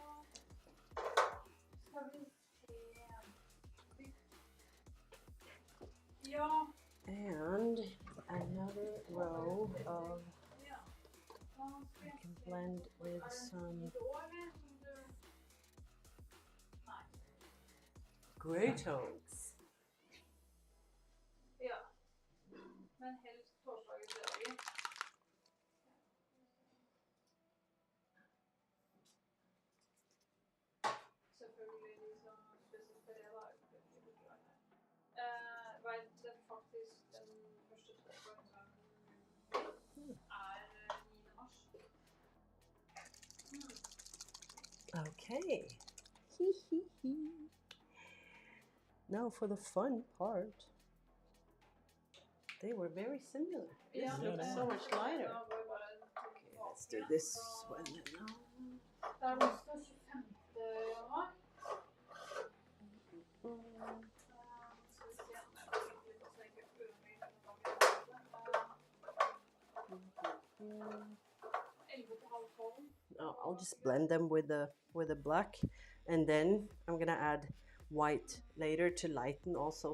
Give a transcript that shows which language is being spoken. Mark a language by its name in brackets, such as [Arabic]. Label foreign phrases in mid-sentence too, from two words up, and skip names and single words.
[English] And another row of. I can blend with some gray tones. [Norwegian] Men helst torsdager fredager. Selvfølgelig de som spiser fredag er veldig glad. Vet det faktisk den første torsdagen er 9. mars. [English] Okay. Now for the fun part. They were very similar. This looks so much lighter. Okay, let's do this one now. [Norwegian] Det er onsdag 25. januar. [English] I'll just blend them with the black, and then I'm gonna add white later to lighten also.